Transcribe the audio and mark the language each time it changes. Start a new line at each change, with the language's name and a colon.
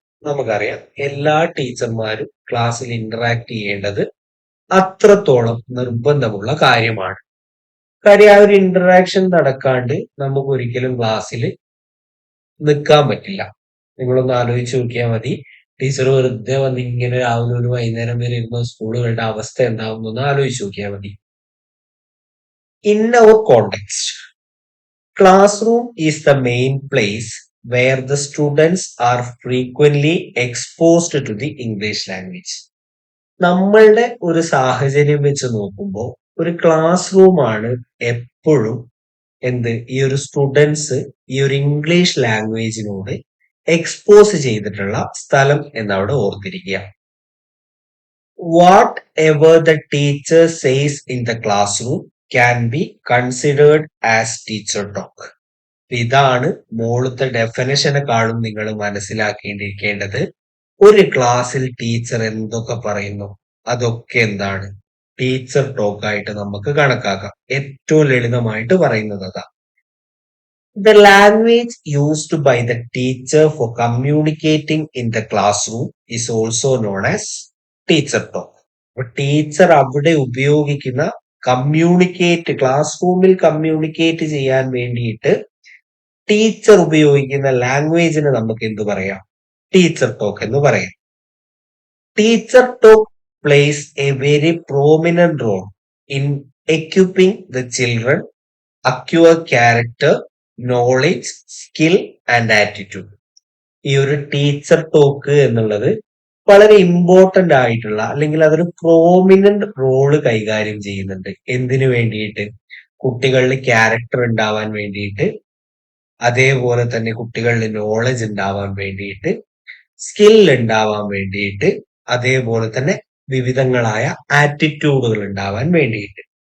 Malayalam: നമുക്കറിയാം എല്ലാ ടീച്ചർമാരും ക്ലാസ്സിൽ ഇന്ററാക്ട് ചെയ്യേണ്ടത് അത്രത്തോളം നിർബന്ധമുള്ള കാര്യമാണ്. കാര്യം ആ ഒരു ഇന്ററാക്ഷൻ നടക്കാണ്ട് നമുക്ക് ഒരിക്കലും ക്ലാസ്സിൽ നിൽക്കാൻ പറ്റില്ല. നിങ്ങളൊന്ന് ആലോചിച്ച് നോക്കിയാൽ മതി. ടീച്ചർ വെറുതെ വന്ന് ഇങ്ങനെ രാവിലെ ഒരു വൈകുന്നേരം വരെ ഇരുന്ന സ്കൂളുകളുടെ അവസ്ഥ എന്താവുന്നു എന്ന് ആലോചിച്ച് നോക്കിയാൽ മതി.
English: In our context, classroom is the main place where the students are frequently exposed to the English language.
Malayalam: നമ്മളുടെ ഒരു സാഹചര്യം വെച്ച് നോക്കുമ്പോൾ ഒരു ക്ലാസ് റൂമാണ് എപ്പോഴും ഈ ഒരു സ്റ്റുഡൻസ് ഈ ഒരു ഇംഗ്ലീഷ് ലാംഗ്വേജിനോട് എക്സ്പോസ് ചെയ്തിട്ടുള്ള സ്ഥലം എന്നവിടെ ഓർത്തിരിക്കുക.
English: Whatever the teacher says in the classroom can be considered as teacher talk.
Malayalam: ഇതാണ് മോളത്തെ ഡെഫിനേഷനെക്കാളും നിങ്ങൾ മനസ്സിലാക്കേണ്ടിയിരിക്കേണ്ടത്. ഒരു ക്ലാസ്സിൽ ടീച്ചർ എന്തൊക്കെ പറയുന്നു അതൊക്കെ എന്താണ് ടീച്ചർ ടോക്ക് ആയിട്ട് നമുക്ക് കണക്കാക്കാം. ഏറ്റവും ലളിതമായിട്ട് പറയുന്നത് അതാ.
English: The language used by the teacher for communicating in the classroom is also known as teacher talk.
Malayalam: അപ്പൊ ടീച്ചർ അവിടെ ഉപയോഗിക്കുന്ന കമ്മ്യൂണിക്കേറ്റ് ക്ലാസ് റൂമിൽ കമ്മ്യൂണിക്കേറ്റ് ചെയ്യാൻ വേണ്ടിയിട്ട് ടീച്ചർ ഉപയോഗിക്കുന്ന ലാംഗ്വേജിന് നമുക്ക് എന്ത് പറയാം? ടീച്ചർ ടോക്ക് എന്ന് പറയാം.
English: Teacher talk plays a very prominent role in equipping the children acquire character, knowledge, skill and attitude.
Malayalam: ഈ ഒരു ടീച്ചർ ടോക്ക് എന്നുള്ളത് വളരെ ഇമ്പോർട്ടന്റ് ആയിട്ടുള്ള അല്ലെങ്കിൽ അതൊരു പ്രോമിനന്റ് റോള് കൈകാര്യം ചെയ്യുന്നുണ്ട്. എന്തിനു വേണ്ടിയിട്ട്? കുട്ടികളിൽ ക്യാരക്ടർ ഉണ്ടാവാൻ വേണ്ടിയിട്ട്, അതേപോലെ തന്നെ കുട്ടികളിൽ നോളജ് ഉണ്ടാവാൻ വേണ്ടിയിട്ട്, സ്കിൽ ഉണ്ടാവാൻ വേണ്ടിയിട്ട്, അതേപോലെ തന്നെ വിവിധങ്ങളായ ആറ്റിറ്റ്യൂഡുകൾ ഉണ്ടാവാൻ വേണ്ടിയിട്ട്.